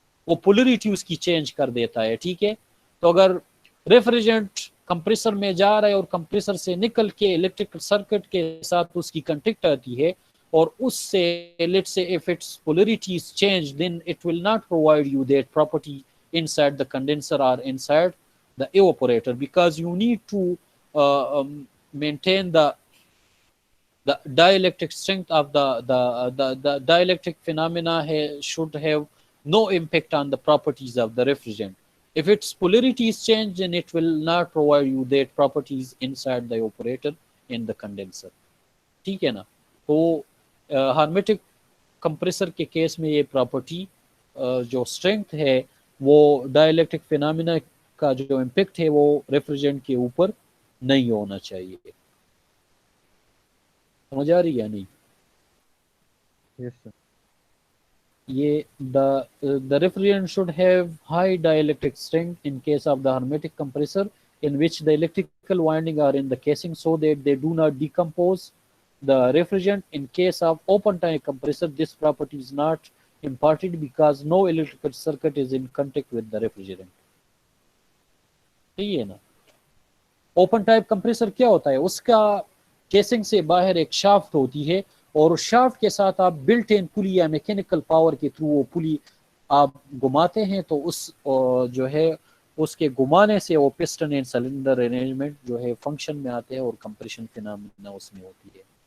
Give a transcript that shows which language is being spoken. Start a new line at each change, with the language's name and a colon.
Hindi: वो पोलरिटी उसकी चेंज कर देता है। ठीक है, तो अगर रेफ्रिजरेंट कंप्रेसर में जा रहा है और कंप्रेसर से निकल के इलेक्ट्रिकल सर्किट के साथ उसकी कंटेक्ट आती है और उससे
English: Let's say if its polarity is change, then it will not provide you that property inside the condenser और inside the evaporator, because you need to maintain the dielectric strength of the dielectric phenomena should have no impact on the properties of the refrigerant. If its polarity is changed, then it will not provide you that properties inside the evaporator in the condenser.
Hindi: ठीक है ना? तो hermetic compressor के case में ये property जो strength है वो डाइलेक्ट्रिक फिनोमेना का जो इम्पैक्ट है वो रेफ्रिजरेंट के ऊपर नहीं होना चाहिए। समझ आ रही है नहीं?
English: Yes sir. ये the refrigerant should have high dielectric strength in case of the hermetic compressor in which the electrical winding are in the casing so that they do not decompose the refrigerant. In case of open type compressor, this property is not imparted because no electrical circuit is in contact with the refrigerant.
Hindi: सही है ना? Open type compressor क्या होता है? उसका casing से बाहर एक शाफ्ट होती है और उस शाफ्ट के साथ आप बिल्ट इन पुली या मैकेनिकल पावर के थ्रू वो पुली आप घुमाते हैं, तो उस जो है उसके घुमाने से वो पिस्टन एंड सिलेंडर अरेंजमेंट जो है फंक्शन में आते हैं और कंप्रेशन फिनोमेना उसमें होती है।